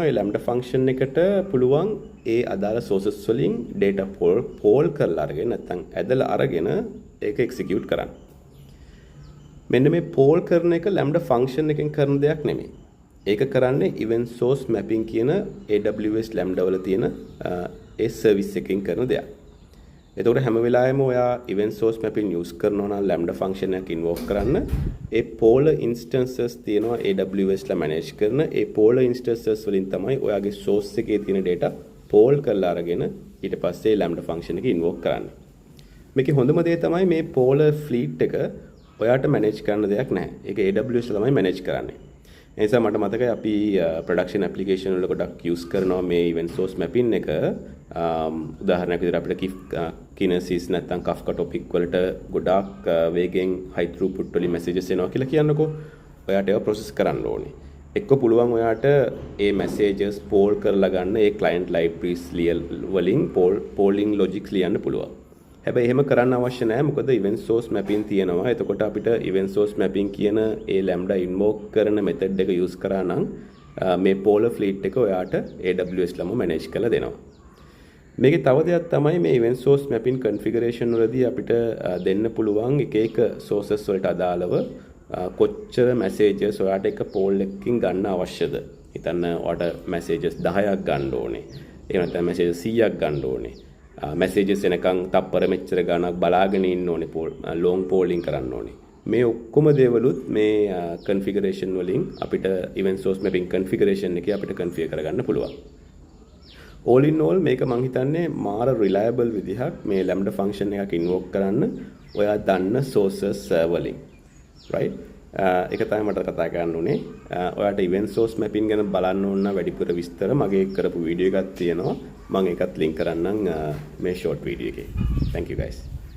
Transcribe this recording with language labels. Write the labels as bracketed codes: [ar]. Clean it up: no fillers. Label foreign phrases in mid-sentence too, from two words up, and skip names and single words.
[si] ඒ [en] lambda function [si] එකට පුළුවන් ඒ අදාළ sources වලින් [en] data poll [si] කරලා අරගෙන නැත්නම් ඇදලා අරගෙන ඒක execute කරන්න. මෙන්න මේ poll කරන එක [en] lambda function [si] එකෙන් කරන දෙයක් නෙමෙයි. ඒක කරන්නේ [en] event source mapping [si] කියන [en] AWS lambda [si] වල තියෙන ඒ service එකකින් කරන දෙයක්. එතකොට හැම වෙලාවෙම ඔයා [en] event source mapping use [si] කරනවා නම් [en] lambda function [si] එකක් invoke කරන්න ඒ [en] poll instances [si] තියෙනවා AWS ලා manage කරන ඒ [en] poll instances [si] වලින් තමයි ඔයාගේ source එකේ තියෙන [en] data poll [si] කරලා අරගෙන ඊට පස්සේ [en] lambda function [si] එක invoke කරන්නේ. මේකේ හොඳම දේ තමයි මේ [en] polar fleet [si] එක ඔයාට manage කරන්න දෙයක් නැහැ. ඒක AWS තමයි manage කරන්නේ. ඒ නිසා මට මතකයි අපි [en] production application [si] වල ගොඩක් use කරනවා මේ [en] event source mapping [si] එක. උදාහරණයක් විදිහට අපිට Kinesis නැත්නම් Kafka topic වලට ගොඩක් වේගෙන් [en] high throughput [si] වලින් messages එනවා කියලා කියන්නකෝ. ඔයාට ඒක process කරන්න ඕනේ. එක්ක පුළුවන් ඔයාට ඒ messages poll කරලා ගන්න ඒ [en] client libraries [si] වලින් [en] polling logics [si] ලියන්න පුළුවන්. හැබැයි එහෙම කරන්න අවශ්‍ය නැහැ මොකද [en] event source mapping [si] තියෙනවා. එතකොට අපිට [en] event source mapping [si] කියන ඒ [en] lambda invoke [si] කරන method එක use කරා නම් මේ [en] polar fleet [si] එක ඔයාට AWS ලම manage කරලා දෙනවා. මේකේ තව දෙයක් තමයි මේ [en] event source mapping configuration [si] වලදී අපිට දෙන්න පුළුවන් එක එක sources වලට අදාළව කොච්චර messages ඔයාට එක poll එකකින් ගන්න අවශ්‍යද. හිතන්න ඔයාට messages 10ක් ගන්න ඕනේ. එහෙම නැත්නම් messages 100ක් ගන්න ඕනේ. messages එනකන් තප්පර මෙච්චර ගණක් බලාගෙන ඉන්න ඕනේ [en] long polling [si] කරන්න ඕනේ. මේ ඔක්කොම දේවලුත් මේ configuration වලින් අපිට [en] event source mapping configuration [si] එකේ අපිට configure කරගන්න පුළුවන්. [en] all in all [si] මේක මම හිතන්නේ මාර reliable විදිහක් මේ [en] lambda function [si] එකක් invoke කරන්න ඔයා දන්න sources වලින්. right? ඒක තමයි මට කතා කරන්න උනේ. ඔයාට [en] event source mapping [si] ගැන බලන්න ඕන නම් වැඩිපුර විස්තර මගේ කරපු වීඩියෝ එකක් තියෙනවා. මම ඒකත් link කරන්නම් මේ [en] short video [si] එකේ. [en] Thank you guys.